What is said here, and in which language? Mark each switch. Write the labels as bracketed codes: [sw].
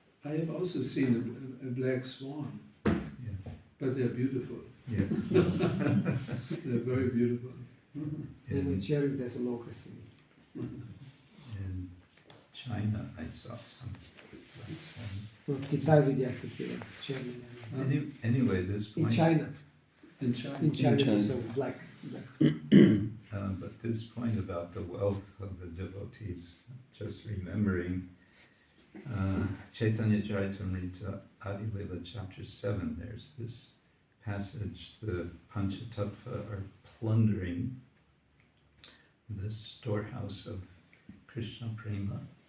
[en] I have also seen a black swan, but they're beautiful. yeah. They're very beautiful. [bg] Има и черви, те са много красиви. [en] In China I saw some black swans. [bg] В Китай видях такива черни лебеди. [en] Anyway, this In point, China. In China. In China, China. so black. but this point about the wealth of the devotees, just remembering Chaitanya Charitamrita Adi Lila chapter 7, there's this passage, the Panchatattva are plundering the storehouse of Krishna Prema.